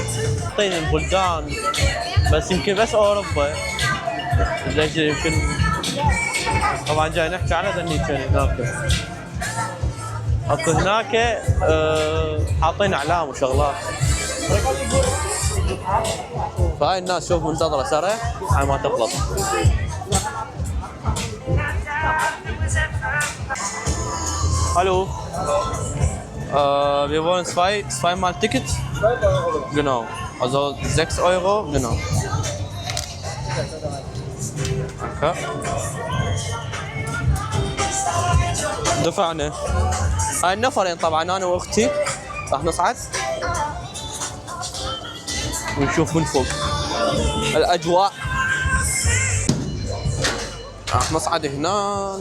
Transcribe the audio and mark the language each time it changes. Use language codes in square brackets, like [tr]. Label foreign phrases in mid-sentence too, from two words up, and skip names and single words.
[ar] حاطين البلدان بس يمكن بس اوروبا ليش يمكن. طبعا جاي نحكي على دنيتين هناك، اكو هناك حاطين اعلام وشغلات. فهاي الناس شوف منتظره سرع على ما تخلص. [de] Hallo. Wir wollen zweimal Ticket. Genau. Also 6 Euro. Genau. Danke. [ar] دفعنا. هاي النفرين طبعا انا واختي راح نصعد ونشوف من فوق الاجواء. راح نصعد هنا.